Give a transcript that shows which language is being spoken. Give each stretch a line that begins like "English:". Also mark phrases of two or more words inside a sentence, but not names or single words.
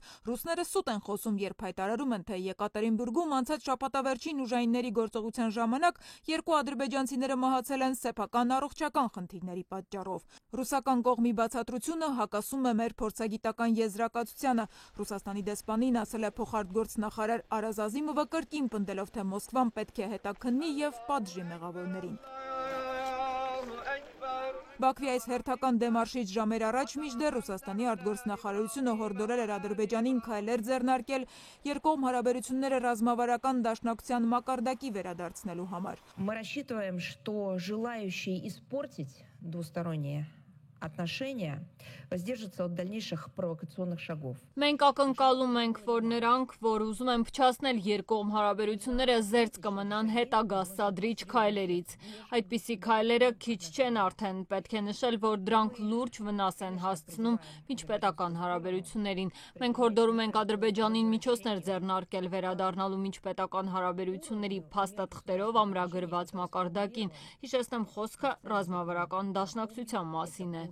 Armenian: ռուսները սուտ են խոսում, երբ հայտարարում են, թե Եկատերինբուրգում անցած շաբաթավերջին ուժայինների գործողության ժամանակ երկու ադրբեջանցիները մահացել են սեփական առողջական խնդիրների պատճառով։ Ռուսական կողմի բացատրությունը հակասում է մեր փորձագիտական եզրակացությանը։ Ռուսաստանի դեսպանին ասել է փոխարտգործնախարար Արազ Ազիմովը, կրկին պնդելով, թե Մոսկվան պետք է հետաքննի եւ պատժի մեղավորներին։ Բաքվի այս հերթական դեմարշից ժամեր առաջ մինչդեռ Ռուսաստանի արտգործնախարարությունը հորդորել էր Ադրբեջանին քայլեր ձեռնարկել երկկողմ հարաբերությունները ռազմավարական դաշնակցության մակարդակի վերադարձնելու համար։
Russian: Мы рассчитываем, что желающие испортить двусторонние отношения воздержатся от дальнейших провокационных шагов.
Armenian: Մենք ակնկալում ենք, որ նրանք, որ ուզում են փչացնել երկկողմ հարաբերությունները, զերծ կմնան հետագա սադրիչ քայլերից։ Այդպիսի քայլերը քիչ չեն արդեն, պետք է նշել, որ դրանք լուրջ վնաս են հասցնում միջպետական հարաբերություններին։ Մենք հորդորում ենք Ադրբեջանին միջոցներ ձեռնարկել վերադառնալու միջպետական հարաբերությունների փաստաթղթերով ամրագրված մակարդակին։ Հիշեցնեմ, խոսքը ռազմավարական դաշնակցության մասին է։